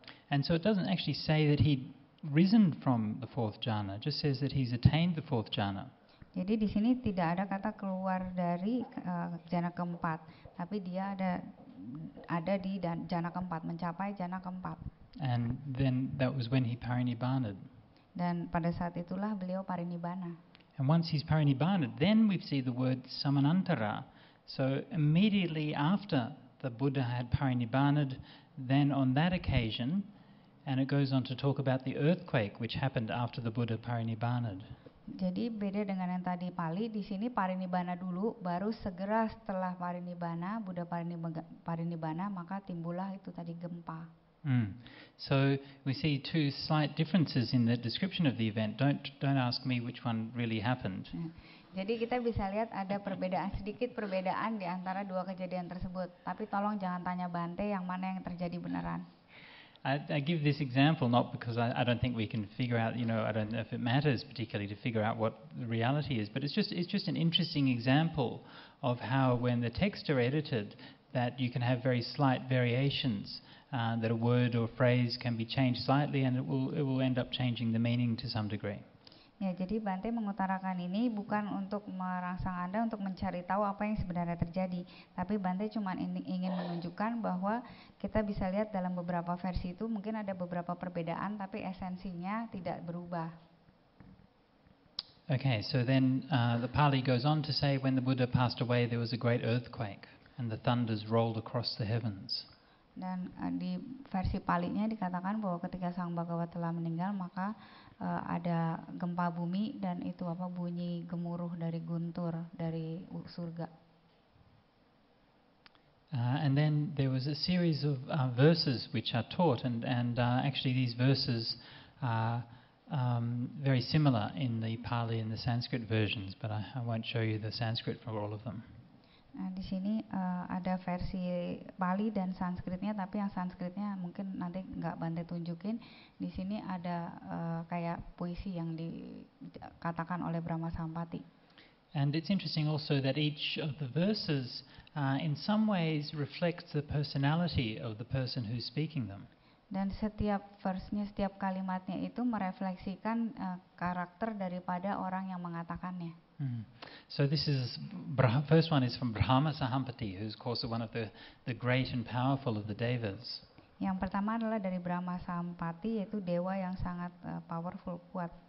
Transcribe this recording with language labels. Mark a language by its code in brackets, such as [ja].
[en] And so it doesn't actually say that he'd risen from the fourth jhana, it just says that he's attained the fourth jhana. [id] Jadi di sini tidak ada kata keluar dari jana keempat, tapi dia ada di jana keempat, mencapai jana keempat. [en] And then that was when he parinibbanaed. [id] Dan pada saat itulah beliau parinibbana. [en] And once he's parinibbanaed, then we see the word samanantara. So immediately after the Buddha had parinibbanaed, then on that occasion, and it goes on to talk about the earthquake which happened after the Buddha parinibbanaed. [id] Jadi beda dengan yang tadi Pali, di sini parinibbana dulu, baru segera setelah parinibbana, Buddha parinibbana, maka timbullah itu tadi gempa. [en] So we see two slight differences in the description of the event. Don't ask me which one really happened. [id] Jadi kita bisa lihat ada sedikit perbedaan di antara dua kejadian tersebut. Tapi tolong jangan tanya Bante yang mana yang terjadi beneran. [en] I give this example not because I don't think we can figure out, I don't know if it matters particularly to figure out what the reality is, but it's just an interesting example of how when the texts are edited that you can have very slight variations, that a word or phrase can be changed slightly and it will end up changing the meaning to some degree. [id] Ya, jadi Bante mengutarakan ini bukan untuk merangsang Anda untuk mencari tahu apa yang sebenarnya terjadi, tapi Bante cuma ingin menunjukkan bahwa kita bisa lihat dalam beberapa versi itu mungkin ada beberapa perbedaan, tapi esensinya tidak berubah. [en] Okay, so then the Pali goes on to say when the Buddha passed away there was a great earthquake and the thunders rolled across the heavens. [id] Dan di versi Palinya dikatakan bahwa ketika Sang Bhagawa telah meninggal maka ada gempa bumi dan itu bunyi gemuruh dari guntur dari surga. [en] And then there was a series of verses which are taught and actually these verses are very similar in the Pali and the Sanskrit versions, but I won't show you the Sanskrit for all of them. [id] Nah, di sini ada versi Pali dan Sanskritnya, tapi yang Sanskritnya mungkin nanti nggak Bante tunjukin. Di sini ada kayak puisi yang dikatakan oleh Brahma Sampati. [en] And it's interesting also that each of the verses in some ways reflects the personality of the person who's speaking them. [id] Dan setiap verse-nya, setiap kalimatnya itu merefleksikan karakter daripada orang yang mengatakannya. [en] So this is first one is from Brahma Sahampati, who's of course one of the great and powerful of the devas. [id] Yang pertama adalah dari Brahma Sampati, yaitu dewa yang sangat powerful, kuat.